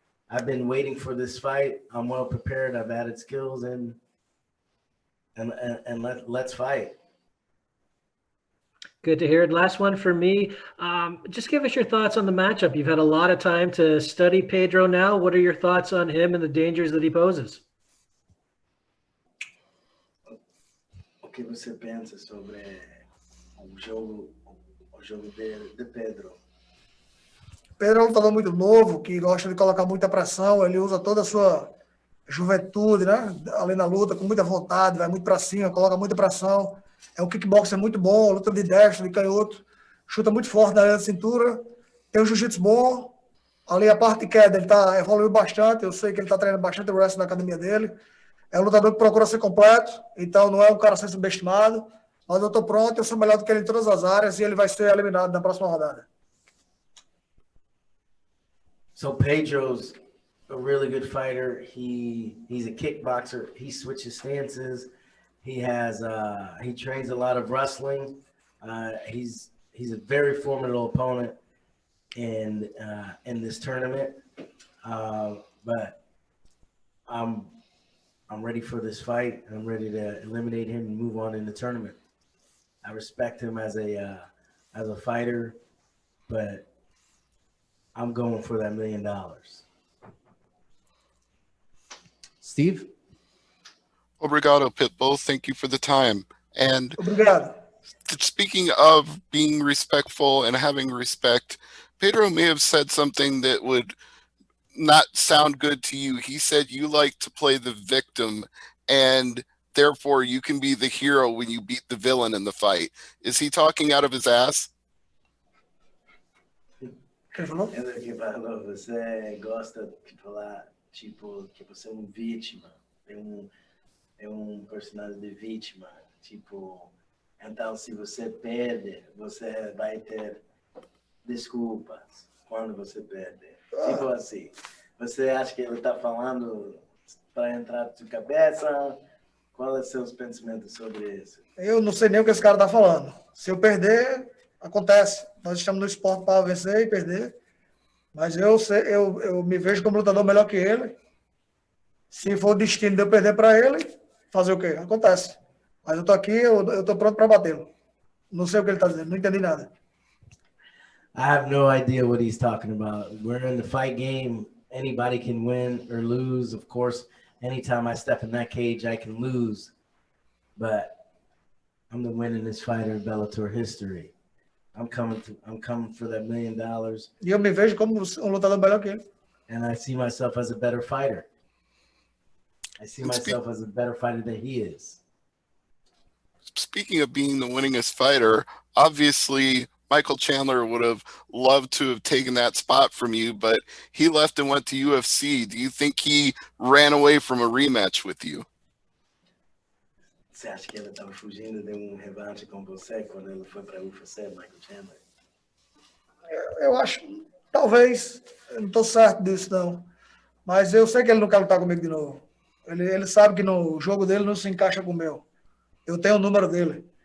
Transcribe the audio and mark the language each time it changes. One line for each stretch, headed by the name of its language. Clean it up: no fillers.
English: I've been waiting for this fight. I'm well prepared. I've added skills and let's fight. Good to hear it. Last one for me. Just give us your thoughts on the matchup. You've had a lot of time to study Pedro now. What are your thoughts on him and the dangers that he poses?
Portuguese: O que você pensa sobre o jogo de Pedro? Pedro é um lutador muito novo, que gosta de colocar muita pressão, ele usa toda a sua juventude, né? Ali na luta, com muita vontade, vai muito para cima, coloca muita pressão. É um kickboxer muito bom, luta de destro, de canhoto, chuta muito forte na área da cintura, tem um jiu-jitsu bom, ali a parte de queda ele evoluiu bastante, eu sei que ele está treinando bastante o wrestling na academia dele, é um lutador que procura ser completo, então não é um cara a ser subestimado, mas eu estou pronto, eu sou melhor do que ele em todas as áreas e ele vai ser eliminado na próxima rodada.
English: So Pedro's a really good fighter. He's a kickboxer. He switches stances. He trains a lot of wrestling. He's a very formidable opponent in this tournament. But I'm ready for this fight. I'm ready to eliminate him and move on in the tournament. I respect him as a fighter, but I'm going for that $1 million. Steve?
Portuguese: Obrigado, Pitbull.
English: Thank you for the time. And
Portuguese: Obrigado.
English: Speaking of being respectful and having respect, Pedro may have said something that would not sound good to you. He said you like to play the victim, and therefore you can be the hero when you beat the villain in the fight. Is he talking out of his ass?
Portuguese: Ele que falou, você gosta de falar, tipo, que você é um vítima, é um personagem de vítima, tipo, então se você perde, você vai ter desculpas quando você perde. Tipo assim, você acha que ele está falando para entrar na sua cabeça? Quais são os seus pensamentos sobre isso? Eu não sei nem o que esse cara está falando. Se eu perder, Acontece. Nós estamos no esporte para vencer e perder. Mas eu me vejo como lutador melhor que ele. Se for o destino de eu perder para ele, fazer o quê? Acontece. Mas eu tô aqui, eu tô pronto para batê-lo. Não sei o que ele está dizendo, não entendi nada.
English: I have no idea what he's talking about. We're in the fight game. Anybody can win or lose. Of course, anytime I step in that cage, I can lose. But I'm the winningest fighter in Bellator history. I'm coming for that $1 million.
Portuguese: E eu me vejo como um lutador melhor que ele.
English: And I see myself as a better fighter. I see myself as a better fighter than he is. Speaking of being the winningest fighter, obviously Michael Chandler would have loved to have taken that spot from you, but he left and went to UFC. Do you think he ran away from a rematch with you?
Portuguese: Você acha que ele estava fugindo de revanche com você quando ele foi para UFC, Michael Chandler? Eu acho, talvez, eu não estou certo disso não. Mas eu sei que ele não quer lutar comigo de novo. Ele sabe que o jogo dele não se encaixa com o meu. Eu tenho o número dele.